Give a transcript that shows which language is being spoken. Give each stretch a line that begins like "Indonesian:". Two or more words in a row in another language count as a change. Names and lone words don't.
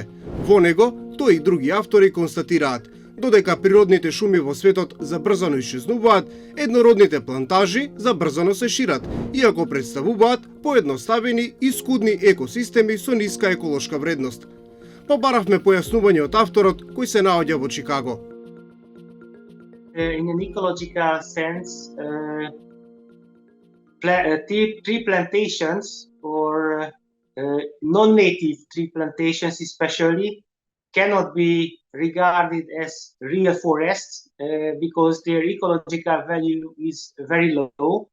Macedonian: Во него, тој и други автори констатираат, додека природните шуми во светот забрзано исчезнуваат, еднородните плантажи забрзано се шират, иако представуваат поедноставени и скудни екосистеми со ниска еколошка вредност. Побаравме појаснување од авторот кој се наоѓа во Чикаго.
English: In an ecological sense, tree plantations or non-native tree plantations especially cannot be regarded as real forests because their ecological value is very low.